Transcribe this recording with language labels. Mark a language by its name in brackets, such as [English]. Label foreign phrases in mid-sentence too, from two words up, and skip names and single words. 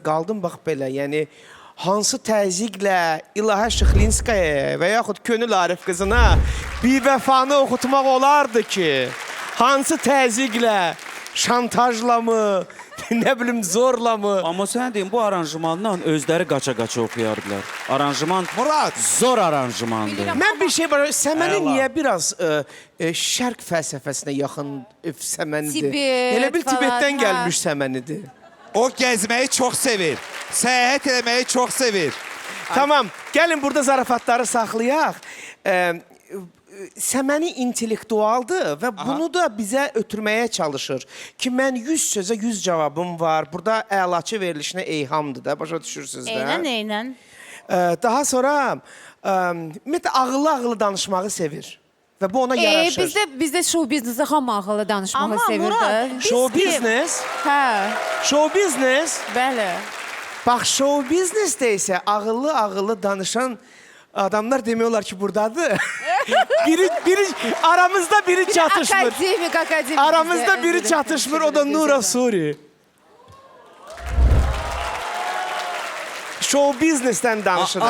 [Azerbaijani] Qaldım bax belə, yəni hansı təzyiqlə İlahə Şıxlinskaya və yaxud Könül Arif qızına bir vəfanı oxutmaq olardı ki, hansı təzyiqlə, şantajla mı, nə bilim zorla mı? Amma sən deyim, bu aranjmanla özləri qaça-qaça oxuyardılar. Aranjman Murad. zor aranjmandır. Mən bir şey var, səməni niyə biraz şərq fəlsəfəsinə yaxın səmənidir? Tibet Elə bil falan, Tibetdən hə. gəlmiş səmənidir. [Turkish] O gezmeyi çok sevir. Seyahat etmeyi çok sevir. [Azerbaijani] Tamam, gəlin burada zarafatları saxlayaq. Səməni intellektualdır və bunu da bizə ötürməyə çalışır. Ki, mən 100 sözə 100 cavabım var. Burada əlaçı verilişinə eyhamdır da, başa düşürsünüz də. Eynən. Daha sonra, ümumiyyətlə, ağıllı danışmağı sevir. və bu ona yaraşır. Bizdə [English] show biznesi [Azerbaijani] hamı ağılı danışmağı Amma sevir Murad, də. biz Show kim? business, Hə, [English] show business. [Azerbaijani] bəli. Bax, [English] show businessdə [Azerbaijani] isə ağıllı danışan adamlar demək olar ki, buradadır. Aramızda biri çatışmır. Akademik. Aramızda biri çatışmır, o da Nura Suri. [English] Show businessdən [Azerbaijani] danışırıq.